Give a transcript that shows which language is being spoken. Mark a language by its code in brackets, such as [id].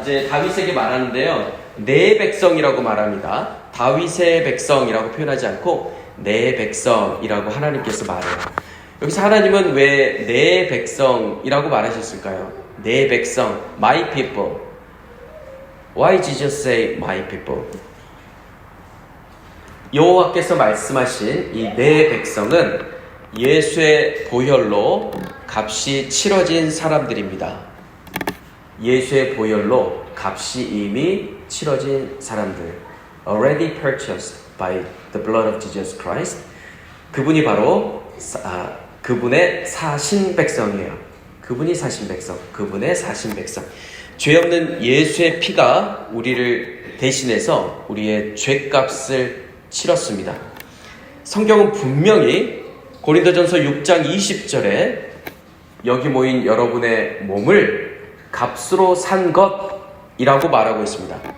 [ko] 이제 다윗에게 말하는데요. 내 백성이라고 말합니다. 다윗의 백성이라고 표현하지 않고 내 백성이라고 하나님께서 말해요. 여기서 하나님은 왜 내 백성이라고 말하셨을까요? 내 백성, [en] my people. Why did you say my people? [ko] 여호와께서 말씀하신 이 내 백성은 예수의 보혈로 값이 치러진 사람들입니다. 예수의 보혈로 값이 이미 치러진 사람들. [en] Already purchased by the blood of Jesus Christ. [ko] 그분이 바로 그분의 사신 백성이에요. 그분이 사신 백성. 그분의 사신 백성. 죄 없는 예수의 피가 우리를 대신해서 우리의 죄값을 치렀습니다. 성경은 분명히 고린도전서 6장 20절에 여기 모인 여러분의 몸을 값으로 산 것이라고 말하고 있습니다.